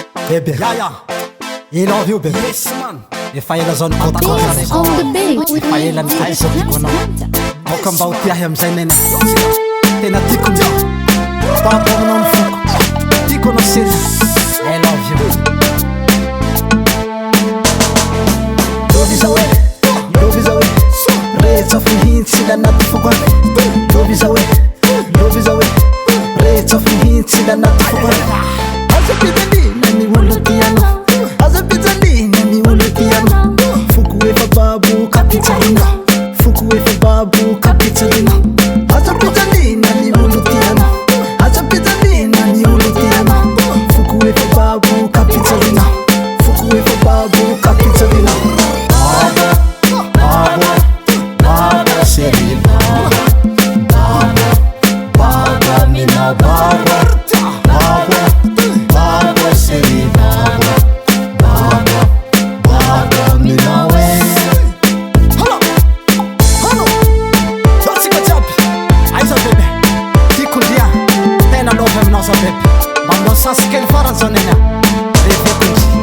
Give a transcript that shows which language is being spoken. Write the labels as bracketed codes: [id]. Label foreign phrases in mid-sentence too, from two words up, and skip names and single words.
[en] Baby, I love you baby. Yes man. [mg] Efa ela zao nikôtakôta raiky. Efa ela nikaisako anao. Aoka mba ho tiahy amizay nene. Tena tiako anao. Babo aminao ny foko. Tiako anao serious. [en] I love you. Love is away. Love is away. [mg] Rehetra fihintsy anaty foko any. [en] Love is away. Love is away. [mg] Rehetra fihintsy anaty foko any. Aza pizalina ny olo tianao. Aza pizalina ny olo tianao. Foko efa babo kapitsalina. Foko efa babo kapitsalina. Aza pizalina ny olo tianao. Aza pizalina ny olo tianao. Foko efa babo kapitsalina. Foko efa babo kapitsalina. Babo, babo, babo, seri babo. Babo, babo, mina babo. Babo, babo, seri babo. Babo, babo, mina we. [en] Hello, hello. Don't see what's up. [mg] Aiza bebe. Tiako ndia. Tena love aminao za bebe. Mba aminao sasy kely farany zao nena. Reveko ndry.